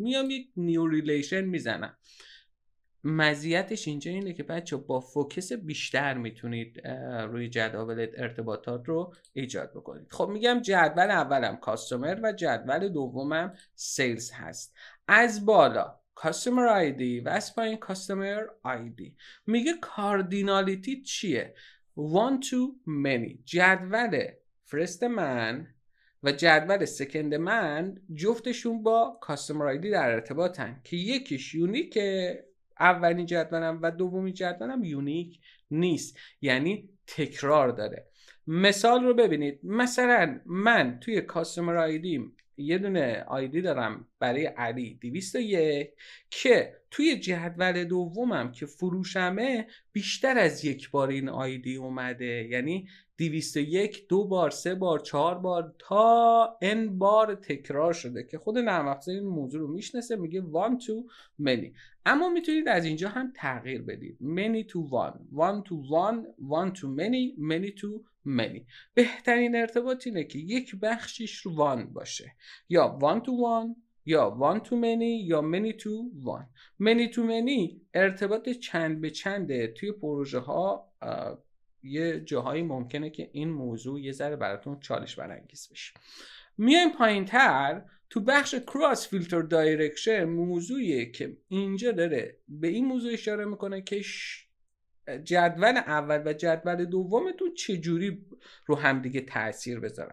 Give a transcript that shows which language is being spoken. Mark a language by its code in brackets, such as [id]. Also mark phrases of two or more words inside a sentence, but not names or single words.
[fa] میام یک [en] new relation [fa] میزنم. مزیتش اینجا اینه که بچه با فوکس بیشتر میتونید روی جدول ارتباطات رو ایجاد بکنید. خب میگم جدول اولم کاستومر و جدول دومم سیلز هست. از بالا [en] customer ID [fa] و از پایین [en] customer ID. [fa] میگه کاردینالیتی چیه؟ [en] one to many. [fa] جدول فرست من و جدول سکند من جفتشون با [en] customer ID [fa] در ارتباطن که یکیش یونیکه، اولین جدولم، و دومین جدولم یونیک نیست، یعنی تکرار داره. مثال رو ببینید. مثلا من توی [en] customer IDم [fa] یه دونه آیدی دارم برای علی 201 که توی جدول دومم که فروشمه بیشتر از یک بار این آیدی اومده، یعنی 201 2 بار 3 بار 4 بار تا n بار تکرار شده که خود نرم افزار این موضوع رو میشناسه، میگه [en] one to many. [fa] اما میتونید از اینجا هم تغییر بدید. [en] many to one, one to one, one to many, many to many. [fa] بهترین ارتباط اینه که یک بخشیش رو one باشه، یا [en] one to one [fa] یا [en] one to many [fa] یا [en] many to one. many to many [fa] ارتباط چند به چنده. توی پروژه ها یه جاهایی ممکنه که این موضوع یه ذره براتون چالش برانگیز بشه. میایم پایین تر تو بخش [en] cross filter direction, [fa] موضوعیه که اینجا داره به این موضوع اشاره میکنه که جدول اول و جدول دومتون چجوری رو همدیگه تأثیر بذارن.